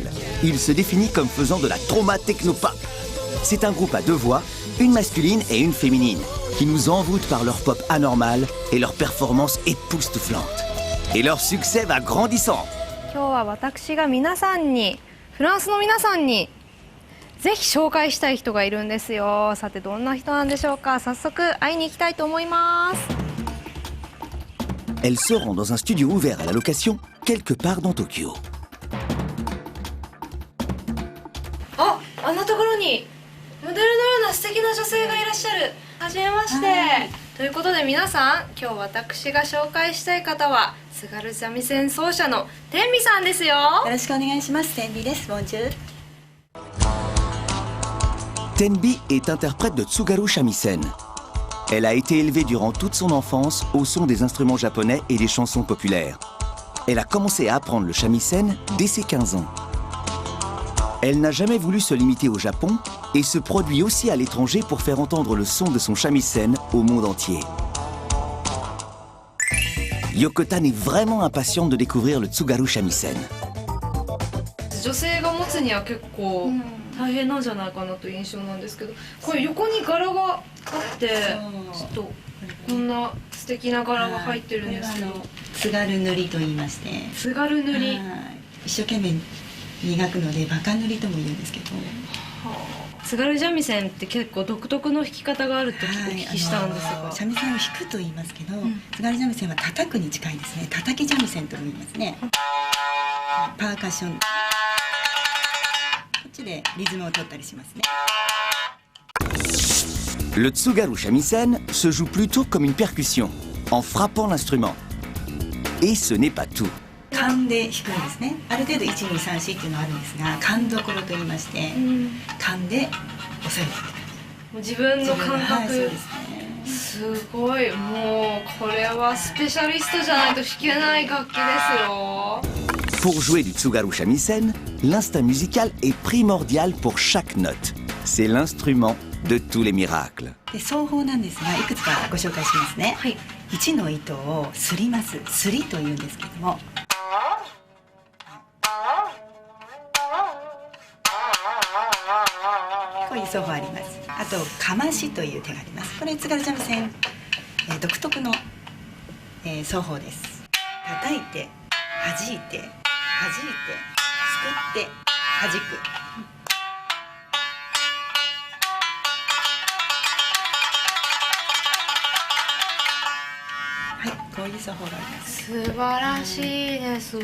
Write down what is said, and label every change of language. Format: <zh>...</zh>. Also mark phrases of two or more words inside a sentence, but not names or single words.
<fr>Il se définit comme faisant de la trauma technopop. C'est un groupe à deux voix, une masculine et une féminine, qui nous envoûtent par leur pop anormal et leur performance époustouflante. Et leur succès va grandissant.</fr> <ja>今日は私が皆さんに、フランスの皆さんにぜひ紹介したい人がいるんですよ。さてどんな人なんでしょうか。早速会いに行きたいと思います。</ja> <fr>Elle se rend dans un studio ouvert à la location quelque part dans Tokyo.</fr> <ja>あんなところにモデルのような素敵な女性がいらっしゃる。はじめまして。ということで皆さん、今日私が紹介したい方は津軽三味線奏者の天美さんですよ。よろしくお願いします。天美です。ボンジュール。</ja> <fr>Tenbi est interprète de Tsugaru Shamisen. Elle a été élevée durant toute son enfance au son des instruments japonais et des chansons populaires. Elle a commencé à apprendre le shamisen dès ses 15 ans. Elle n'a jamais voulu se limiter au Japon et se produit aussi à l'étranger pour faire entendre le son de son shamisen au monde entier. Yoko-tan est vraiment impatiente de découvrir le Tsugaru Shamisen.</fr> <ja>女性が持つには結構大変なんじゃないかなという印象なんですけど、これ横に柄があってちょっとこんな素敵な柄が入ってるんですけど、津軽塗りと言いまして、津軽塗り、一生懸命磨くのでバカ塗りとも言うんですけど、津軽三味線って結構独特の弾き方があるってお聞きしたんですが、三味線を弾くと言いますけど、津軽三味線は叩くに近いですね。叩き三味線とも言いますね。パーカッション。</ja> <fr>Le Tsugaru Shamisen se joue plutôt comme une percussion, en frappant l'instrument. Et ce n'est pas tout.</fr> <ja>勘で弾くんですね。ある程度1、2、3、4っていうのがあるんですが、勘どころと言いまして、勘で押さえる。自分の感覚。そうですね。すごい、もうこれはスペシャリストじゃないと弾けない楽器ですよ。</ja> <fr>Pour jouer du Tsugaru Shamisen, l'instinct musical est primordial pour chaque note. C'est l'instrument de tous les miracles.</fr> <ja>で奏法なんですが、いくつかご紹介しますね。はい。1の糸をすります。すりというんですけども。こういう奏法あります。あと、かましという手があります。これ津軽三味線、独特の、奏法です。叩いて、弾いて。 弾いて、すくって、弾く。はい、こういう奏法があります。素晴らしいです。</ja>